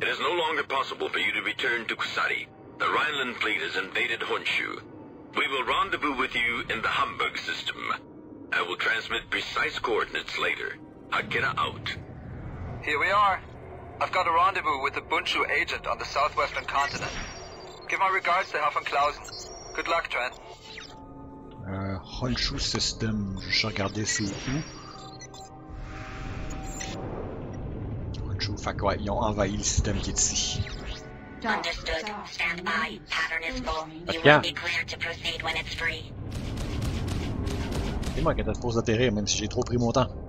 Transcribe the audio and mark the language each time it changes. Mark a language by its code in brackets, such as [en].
[en] It is no longer possible for you to return to Kusari. The Rhineland fleet has invaded Honshu. We will rendezvous with you in the Hamburg system. I will transmit precise coordinates later. Hakira out. Here we are. I've got a rendezvous with the Bundschu agent on the southwestern continent. Give my regards to Herr von Clausen. Good luck, Trent. [fr] Honshu System, je regardais c'est où. Honshu, fait que ouais, ils ont envahi le système qui est ici. [en] Understood. Stand by. Pattern is full. You Yeah. will be cleared to proceed when it's free. [fr] C'est moi qui étais supposé d'atterrir, même si j'ai trop pris mon temps.